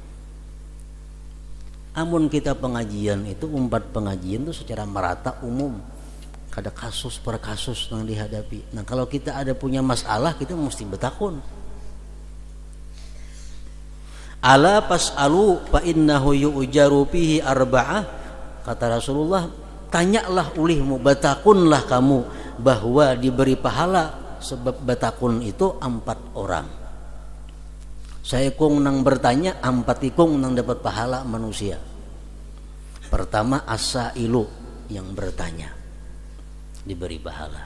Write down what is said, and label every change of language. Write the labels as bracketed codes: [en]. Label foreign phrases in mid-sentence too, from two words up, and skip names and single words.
[bjn] Amun kita pengajian itu, umpat pengajian itu secara merata umum, kada kasus per kasus yang dihadapi. Nah, kalau kita ada punya masalah, kita mesti bertakun. [ar] ألا فاسألوا فإنه يؤجر فيه أربعة. [bjn] Kata Rasulullah, tanyalah ulihmu, bertakunlah kamu, bahwa diberi pahala sebab bertakun itu 4 orang. Saya kong nang bertanya, 4 ikung nang dapat pahala manusia. Pertama as-sailu, yang bertanya diberi pahala.